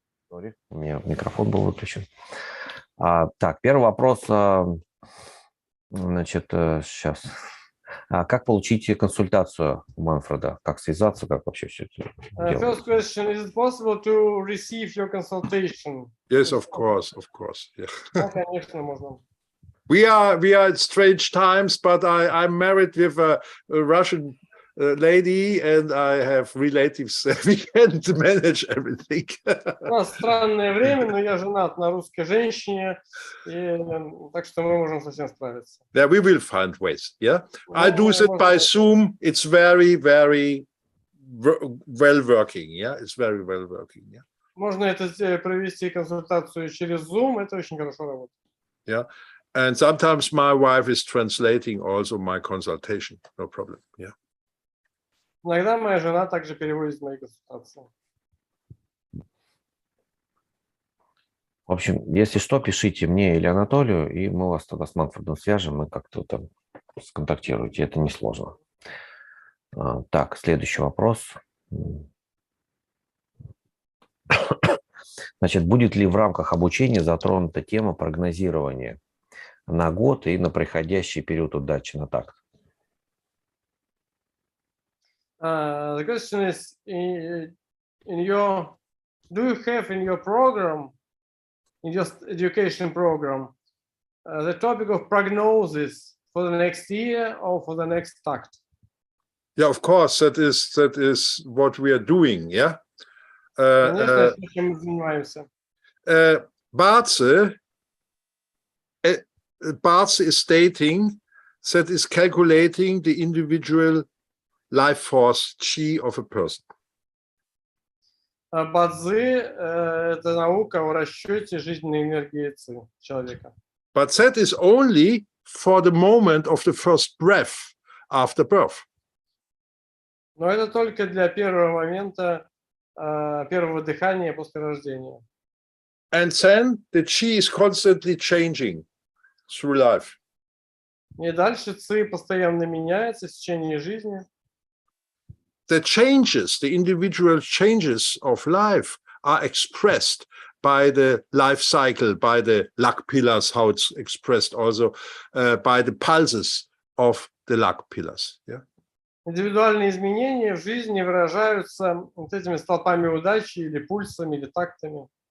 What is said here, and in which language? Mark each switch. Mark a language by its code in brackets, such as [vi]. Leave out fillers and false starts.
[ru] У меня микрофон был выключен. Так, первый вопрос. Значит, сейчас. Как получить консультацию у Манфреда? Как связаться? Как вообще все это делать? [en] First question, is it possible to receive your consultation? Yes, of course, of course. Yeah. [ru] Да, конечно, можно. [en] We are at strange times, but I'm married with a Russian lady, and I have relatives. We can manage everything. [ru] У нас странное время, но я женат на русской женщине, и, так что мы можем совсем справиться. [en] Yeah, we will find ways. Yeah, I do it by Zoom. It's very, very well working. Yeah, it's very well working. Yeah. [ru] Можно это провести консультацию через Zoom. Это очень хорошо работает. [en] Yeah. And sometimes my wife is translating also my consultation. No problem. Yeah. [ru] Иногда моя жена также переводит мои консультации. В общем, если что, пишите мне или Анатолию, и мы вас тогда с Манфредом свяжем, и как-то там сконтактируйте. Это несложно. Так, следующий вопрос. Значит, будет ли в рамках обучения затронута тема прогнозирования на год и на приходящий период удачи на такт? [en] The question is, do you have in your program, in your education program, the topic of prognosis for the next year or for the next tact? Yeah, of course, that is what we are doing. Yeah. [ru] Конечно, чем мы занимаемся. [en] Ba-czы is stating that is calculating the individual life force chi of a person. [ru] Ба-цзы это наука о расчете жизненной энергии ци человека. [en] But that is only for the moment of the first breath after birth. [ru] Но это только для первого момента, первого дыхания после рождения. [en] And then the chi is constantly changing through life. [ru] И дальше ци постоянно меняется в течение жизни. [en] The changes, the individual changes of life are expressed by the life cycle, by the luck pillars, how it's expressed also by the pulses of the luck pillars. Yeah. [ru] Индивидуальные изменения в жизни выражаются вот этими столпами удачи или пульсами, или тактами.